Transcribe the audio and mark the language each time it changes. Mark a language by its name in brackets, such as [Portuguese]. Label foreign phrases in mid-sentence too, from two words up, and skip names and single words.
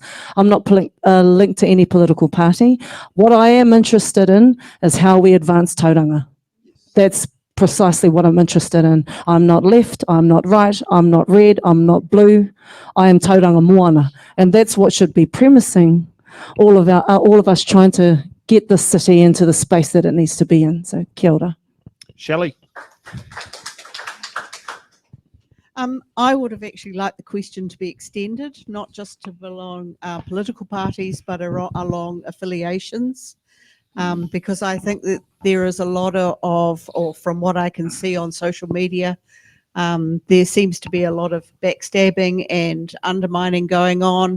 [English] I'm not linked to any political party. What I am interested in is how we advance Tauranga. That's precisely what I'm interested in. I'm not left, I'm not right, I'm not red, I'm not blue. I am Tauranga Moana, and that's what should be premising all of us trying to get the city into the space that it needs to be in. So [Māori] kia ora. [English] Shelley. I would have actually liked the question to be extended, not just to belong political parties, but along affiliations, because I think that there is a lot or from what I can see on social media, there seems to be a lot of backstabbing and undermining going on.